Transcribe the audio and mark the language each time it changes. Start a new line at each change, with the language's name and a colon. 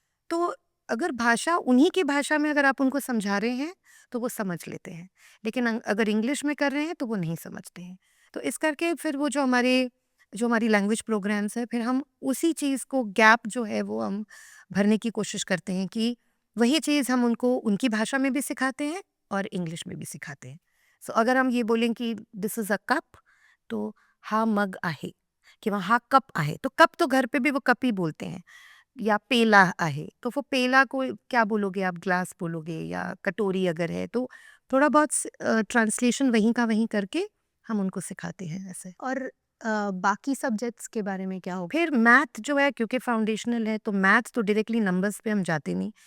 Hindi: तो अगर भाषा उन्हीं की भाषा में अगर आप उनको समझा रहे हैं, तो वो समझ लेते हैं, लेकिन अगर इंग्लिश में कर रहे हैं तो वो नहीं समझते हैं। तो इस करके फिर वो जो हमारी लैंग्वेज प्रोग्राम्स हैं, फिर हम उसी चीज़ को गैप जो है वो हम भरने की कोशिश करते हैं कि वही चीज़ हम उनको उनकी भाषा में भी सिखाते हैं और इंग्लिश में भी सिखाते हैं। सो अगर हम ये बोलें कि
English: this is a cup,
Hindi: तो
Marathi: हा मग आहे किंवा हा कप आहे,
Hindi: तो कप तो घर पे भी वो कप ही बोलते हैं। या
Marathi: पेला आहे,
Hindi: तो वो पेला को क्या बोलोगे आप, ग्लास बोलोगे, या कटोरी अगर है तो थोड़ा बहुत ट्रांसलेशन वहीं का वहीं करके हम उनको सिखाते हैं ऐसे। और बाकी सब्जेक्ट्स के बारे में क्या होगा? फिर मैथ जो है, क्योंकि फाउंडेशनल है, तो मैथ तो डायरेक्टली नंबर्स पे हम जाते नहीं।